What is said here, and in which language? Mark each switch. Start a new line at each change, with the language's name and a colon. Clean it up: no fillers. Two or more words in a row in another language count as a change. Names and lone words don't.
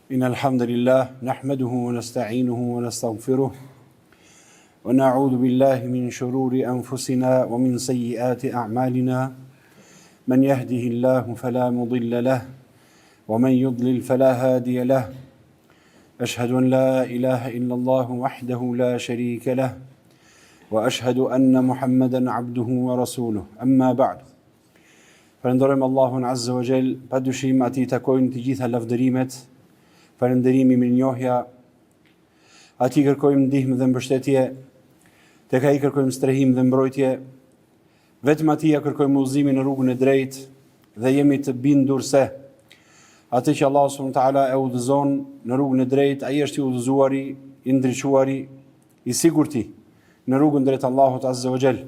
Arabic: إن الحمد لله نحمده ونستعينه ونستغفره ونعوذ بالله من شرور أنفسنا ومن سيئات أعمالنا من يهده الله فلا مضل له ومن يضلل فلا هادي له أشهد أن لا إله إلا الله وحده لا شريك له وأشهد أن محمدا عبده ورسوله أما بعد
Albanian: Falenderojmë Allahun
Arabic: عز و
Albanian: Jall, padyshim atij takojnë të gjitha lavdërimet, falënderimi, mirënjohja, atij kërkojmë ndihmë dhe mbështetje, tek ai kërkojmë strehim dhe mbrojtje, vetëm atij kërkojmë udhëzimin në rrugën e drejtë dhe jemi të bindur se atë që Allah
Arabic: سبحانه وتعالى
Albanian: e udhëzon në rrugën e drejtë, ai është i udhëzuari, i ndriçuari, i sigurti në rrugën drejt Allahut
Arabic: عز وجل.